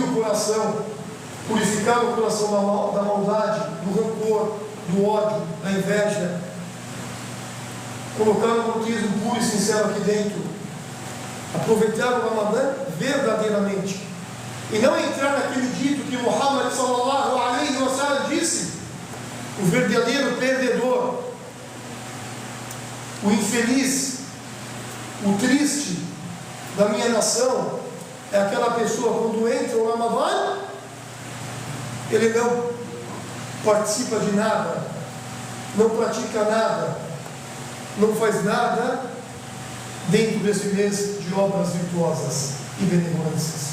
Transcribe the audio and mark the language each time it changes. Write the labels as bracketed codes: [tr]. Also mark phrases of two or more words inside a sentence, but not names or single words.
[pt] o coração, purificar o coração da maldade, do rancor, do ódio, da inveja, colocar um batismo puro e sincero aqui dentro, aproveitar o Ramadã verdadeiramente, e não entrar naquele dito que Muhammad [ar] صلى الله عليه وسلم [pt] disse: o verdadeiro perdedor, o infeliz, o triste da minha nação é aquela pessoa quando entra o Ramadã, ele não participa de nada, não pratica nada, não faz nada dentro desse mês de obras virtuosas e benevolências.